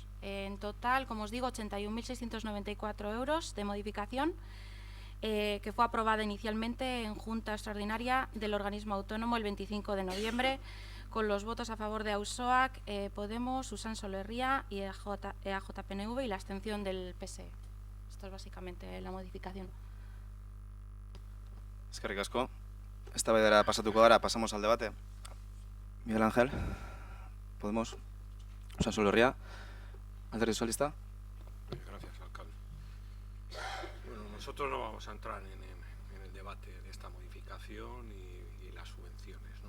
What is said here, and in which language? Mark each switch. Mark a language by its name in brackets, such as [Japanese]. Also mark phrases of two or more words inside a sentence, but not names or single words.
[Spanish] En total, como os digo, 81.694 euros de modificación que fue aprobada inicialmente en Junta Extraordinaria del Organismo Autónomo el 25 de noviembre con los votos a favor de AUSOAC, Podemos, Usánsolo Herria y EAJ-PNV y la abstención del PSE. Esto es básicamente la modificación. [Basque] Eskerrik asko. Eztabaidara pasatuko gara, [Spanish] pasamos al debate. Miguel Ángel. Podemos. Usansolo Herria, Alderdi Sozialista. Gracias, alcalde. Bueno, nosotros no vamos a entrar en el debate de esta modificación y las subvenciones, ¿no?